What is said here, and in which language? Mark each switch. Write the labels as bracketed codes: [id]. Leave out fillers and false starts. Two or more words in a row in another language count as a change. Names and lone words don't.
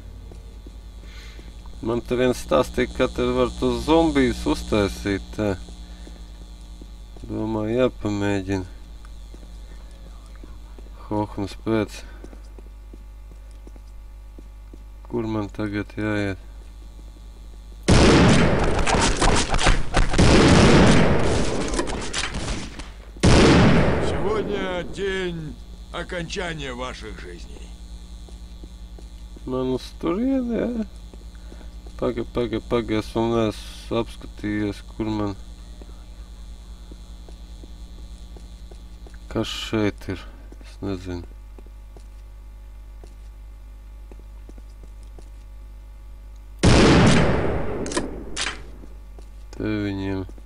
[lv] Man te viens stāstīja, ka te var tos zombijus uztaisīt, tā. Domāju, jāpamēģina. Hohums pēc. Kur man tagad jāiet? [ru] Сегодня день окончания ваших жизней. [lv] Man uz turieni, jā. Paga, esmu neesmu apskatījies, kur man... Kas šeit ir? Es nezinu. Te viņiem...